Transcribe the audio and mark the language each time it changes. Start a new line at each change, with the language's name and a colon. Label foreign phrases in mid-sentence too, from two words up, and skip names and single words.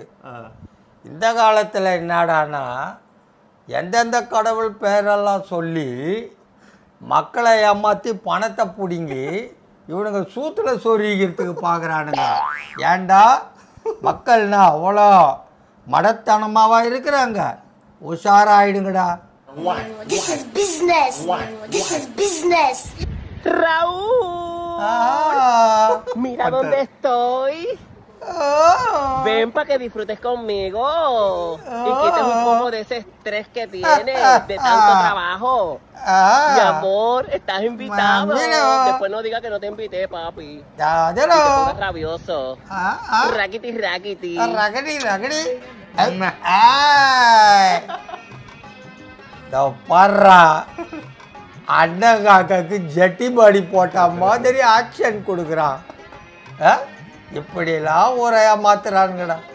Tamil: இந்த காலத்துல என்னடானா எந்தெந்த கடவுள் பேரெல்லாம் சொல்லி மக்களை ஏமாத்தி பணத்தை பிடுங்கி இவனுங்க சூத்துல சொருகிறதுக்கு பார்க்குறானுங்க. ஏண்டா மக்கள்னா அவ்வளோ மடத்தனமாவா இருக்கிறாங்க? உஷாராயிடுங்கடா.
Spanish: Raúl, mira dónde estoy. Ven para que disfrutes conmigo y quites un poco de ese estrés que tienes de tanto trabajo. Mi amor, estás invitado. Después no digas que no te invité, papi. Te pongas rabioso. Raquiti, raquiti. Raquiti.
Tamil: பர்றா அண்ணன் காக்காக்கு ஜட்டி பாடி போட்ட மாதிரி ஆக்ஷன் கொடுக்குறான். இப்படிலாம் ஒரு ஏமாத்துறானுங்கடா.